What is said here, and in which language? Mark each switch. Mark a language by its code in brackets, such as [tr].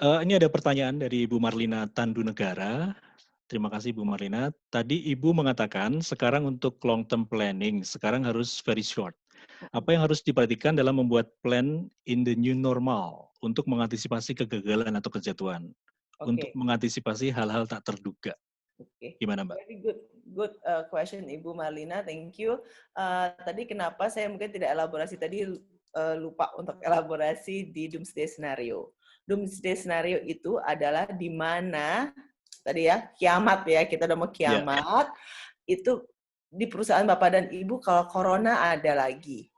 [id] Ini ada pertanyaan dari Ibu Marlina Tandunegara. Terima kasih Bu Marlina. Tadi Ibu mengatakan sekarang untuk long term planning, sekarang harus very short. Apa yang harus diperhatikan dalam membuat plan [en] in the new normal [id] untuk mengantisipasi kegagalan atau kejatuhan? Untuk mengantisipasi hal-hal tak terduga. Oke. Gimana, Mbak? [en] Very good question Ibu Marlina, thank you. [id] Tadi kenapa saya mungkin tidak elaborasi tadi, lupa untuk elaborasi di doomsday scenario. Doomsday scenario itu adalah di mana tadi ya kiamat ya, kita udah mau kiamat, itu di perusahaan Bapak dan Ibu kalau corona ada lagi.